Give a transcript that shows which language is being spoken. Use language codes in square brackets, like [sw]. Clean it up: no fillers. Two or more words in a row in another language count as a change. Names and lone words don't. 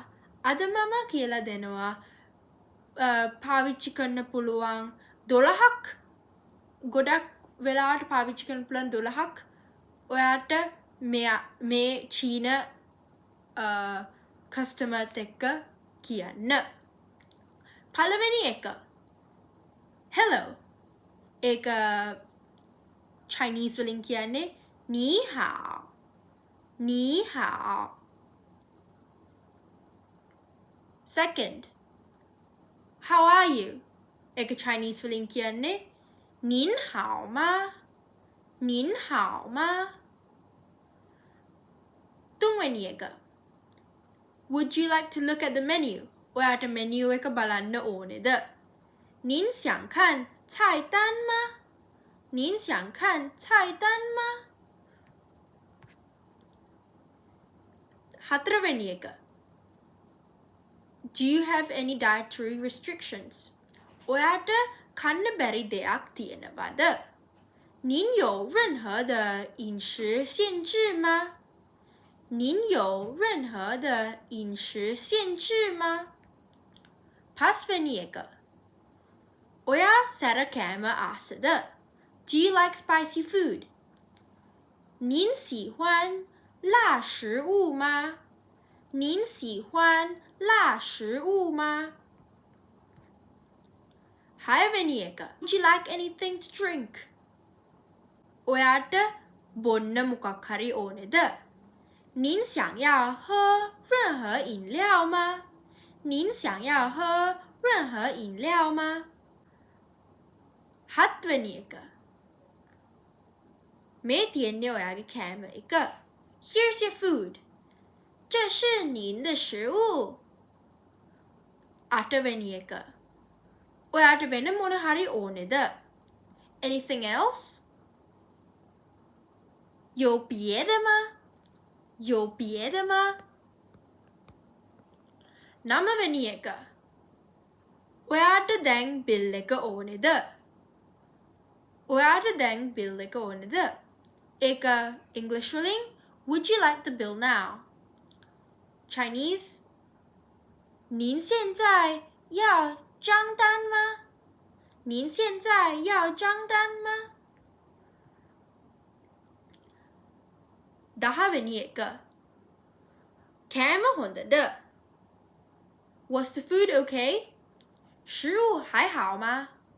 [si] අද මම කියලා දෙනවා පාවිච්චි කරන්න පුළුවන් 12ක් ගොඩක් වෙලාවට පාවිච්චි කරන්න පුළුවන් 12ක් ඔයාට මේ චීන කස්ටමර්ත් එක්ක කියන්න. පළවෙනි එක hello. ඒක Chinese වලින් කියන්නේ [zh] 你好. 你好. [en] Second, how are you? [si] ඒක Chinese වලින් කියන්නේ [zh] 您好吗. 您好吗. [si] තුන්වෙනි එක [en] would you like to look at the menu? [si] ඔයාට menu එක බලන්න ඕනේද? [zh] 您想看菜单吗？您想看菜单吗？ [si] හතරවෙනි එක [en] do you have any dietary restrictions? [si] ඔයාට කන්න බැරි දෙයක් තියෙනවද? [zh] 您有任何的饮食限制吗？您有任何的饮食限制吗？ [si] පස්වෙනි එක ඔයා සැර කෑම ආසද? [en] Do you like spicy food? [zh] 您喜欢辣食物吗？您喜欢辣食物吗？ [si] හයවෙනි එක [en] would you like anything to drink? [si] ඔයාට බොන්න මොකක් හරි ඕනේද? [zh] 您想要喝任何饮料吗？您想要喝任何饮料吗？ [si] හත්වෙනි එක මේ තියෙන්නේ ඔයාගේ කෑම එක. [en] Here's your food. [zh] 这是您的食物. [si] අටවෙනි එක ඔයාට වෙන මොන හරි ඕනේද? [en] Anything else? [zh] 有别的吗？有别的吗？ [si] නවවෙනි එක ඔයාට දැන් බිල් එක ඕනේද? ඔයාට දැන් බිල් එක ඕනේද? ඒක English වලින් [en] would you like the bill now? [zh] Chinese 您现在要账单吗？您现在要账单吗？ [si] දහවෙනි එක කෑම හොඳද? [en] Was the food okay? [zh] 食物还好吗？